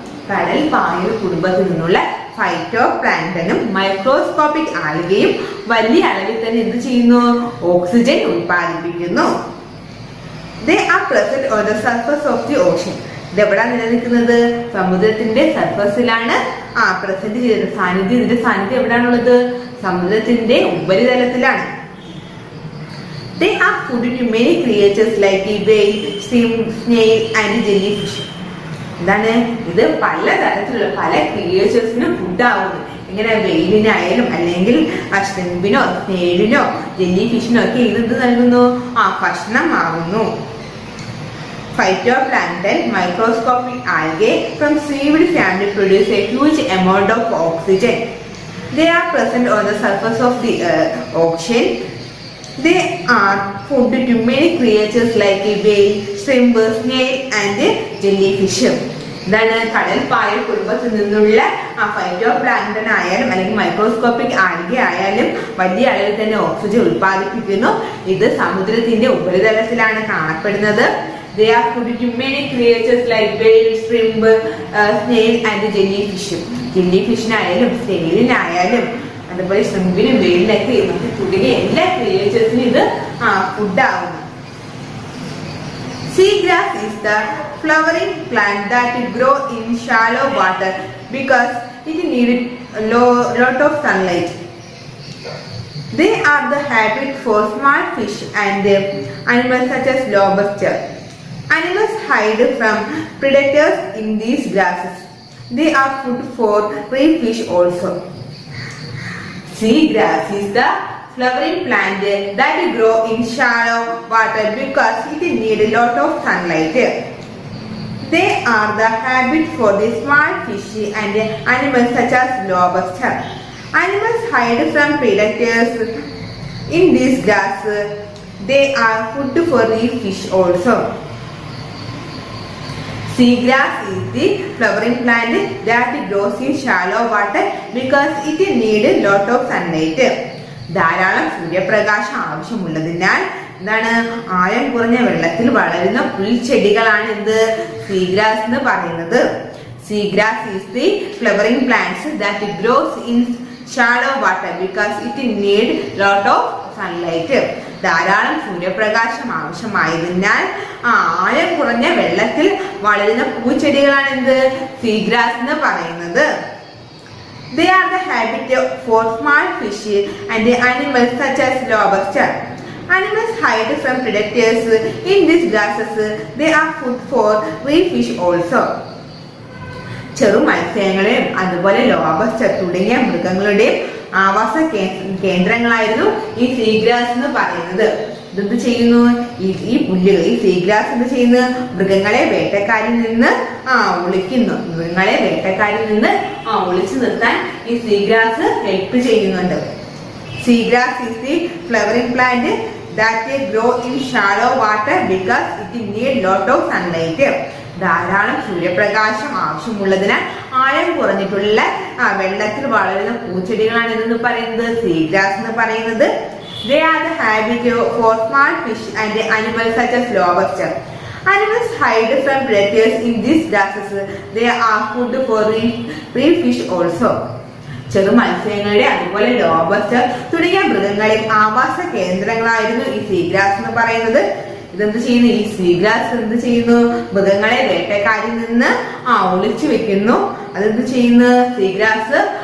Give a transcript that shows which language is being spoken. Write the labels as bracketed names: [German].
[Malayalam] കടൽ പായൽ കുടുംബത്തിൽ നിന്നുള്ള ഫൈറ്റോപ്ലാങ്ക്ടനും മൈക്രോസ്കോപ്പിക് ആൽഗയും വലിയ അളവിൽ തന്നെ എന്ത് ചെയ്യുന്നു? Oxygen ഉൽപ്പാദിപ്പിക്കുന്നു. [English] They are present on the surface of the ocean. [Malayalam] ഇതെവിടാ നിലനിൽക്കുന്നത്? സമുദ്രത്തിന്റെ സർഫസിലാണ് പ്രസന്റ് ചെയ്തത്. ഇതിന്റെ സാന്നിധ്യം എവിടാണുള്ളത്? സമുദ്രത്തിന്റെ ഉപരിതലത്തിലാണ്. [English] They are food to many creatures like the whale, shrimp, snail and jellyfish. [Malayalam] എന്താണ് ഇത്? പലതരത്തിലുള്ള പല ക്രിയേച്ചേഴ്സിനും ഫുഡാവുന്നു. ഇങ്ങനെ വെയിലിനായാലും അല്ലെങ്കിൽ ഷ്രിമ്പിനോ സ്നേലിനോ ജെല്ലി ഫിഷിനോ ഒക്കെ ഇത് നൽകുന്നു? ഭക്ഷണം ആകുന്നു. [English] Phytoplankton, microscopic algae from seaweed family produce a huge amount of oxygen. They are present on the surface of the ocean. They are food to many creatures like a whale, shrimp, snail and jellyfish. [Malayalam] ഇതാണ് കടൽ പായൽ കുടുംബത്തിൽ നിന്നുള്ള phytoplankton ആയാലും അല്ലെങ്കിൽ microscopic algae ആയാലും വലിയ അളവിൽ തന്നെ ഓക്സിജൻ ഉൽപ്പാദിപ്പിക്കുന്നു. ഇത് സമുദ്രത്തിന്റെ ഉപരിതലത്തിലാണ് കാണപ്പെടുന്നത്. [English] They are food to many creatures like whale, shrimp, snail and jellyfish. [Malayalam] ജെല്ലിഫിഷിനായാലും സ്നെയിലിനായാലും അതുപോലെ ഷ്രിമ്പിനും വെയിലിനൊക്കെ തുടങ്ങിയ എല്ലാ ക്രിയേച്ചേഴ്സിനും ഇത് ഫുഡാവുന്നു. [English] Seagrass is the flowering plant that grow in shallow water because it needs a lot of sunlight. They are the habitat for small fish and animals such as lobster. Animals hide from predators in these grasses. They are food for reef fish also. Seagrass is the flowering plant that grow in shallow water because it needs a lot of sunlight. They are the habitat for the small fish and animals such as lobster. Animals hide from predators in this grass. They are food for reef fish also. Seagrass is the flowering plant that grows in shallow water because it needs a lot of sunlight. [Malayalam] ധാരാളം സൂര്യപ്രകാശം ആവശ്യമുള്ളതിനാൽ എന്താണ് ആഴം കുറഞ്ഞ വെള്ളത്തിൽ വളരുന്ന പുൽച്ചെടികളാണ് എന്ത്? Seagrass എന്ന് പറയുന്നത്. [English] Seagrass is the flowering plants that grows in shallow water because it needs lot of sunlight. [Malayalam] ധാരാളം സൂര്യപ്രകാശം ആവശ്യമായതിനാൽ ആഴം കുറഞ്ഞ വെള്ളത്തിൽ വളരുന്ന പൂച്ചെടികളാണ് എന്ത്? സീഗ്രാസ് എന്ന് പറയുന്നത്. [English] They are the habitat for small fish and animals such as lobster. Animals hide from predators in these grasses. They are food for reef fish also. [Malayalam] ചെറു മത്സ്യങ്ങളെയും അതുപോലെ ലോബസ്റ്റർ തുടങ്ങിയ മൃഗങ്ങളുടെയും ആവാസ കേന്ദ്രങ്ങളായിരുന്നു ഈ സീഗ്രാസ് എന്ന് പറയുന്നത്. ഇതെന്ത് ചെയ്യുന്നു? ഈ പുല്ലുകൾ ഈ സീഗ്രാസ് എന്ത് ചെയ്യുന്നു? മൃഗങ്ങളെ വേട്ടക്കാരിൽ നിന്ന് ഒളിക്കുന്നു. മൃഗങ്ങളെ വേട്ടക്കാരിൽ നിന്ന് ഒളിച്ചു നിർത്താൻ ഈ സീഗ്രാസ് ഹെൽപ്പ് ചെയ്യുന്നുണ്ട്. [English] Seagrass is the flowering plant that grow in shallow water because it needs lot of sunlight. [Malayalam] ധാരാളം സൂര്യപ്രകാശം ആവശ്യമുള്ളതിനാൽ ആഴം കുറഞ്ഞിട്ടുള്ള വെള്ളത്തിൽ വളരുന്ന പൂച്ചെടികളാണ് ഇതെന്ന് പറയുന്നത് സീഗ്രാസ് എന്ന് പറയുന്നത്. [English] They are the habitat for small fish and animals such as lobster. Animals hide from predators in these grasses. They are food for reef fish also. [Malayalam] ചെറു മത്സ്യങ്ങളുടെ അതുപോലെ ലോബസ്റ്റർ തുടങ്ങിയ മൃഗങ്ങളിൽ ആവാസ കേന്ദ്രങ്ങളായിരുന്നു ഈ സീഗ്രാസ് എന്ന് പറയുന്നത്. ഇതെന്ത് ചെയ്യുന്നു? ഈ സീഗ്രാസ് എന്ത് ചെയ്യുന്നു? മൃഗങ്ങളെ വേട്ടക്കാരിൽ നിന്ന് ഒളിച്ചു വെക്കുന്നു. അതെന്ത് ചെയ്യുന്നു? സീഗ്രാസ്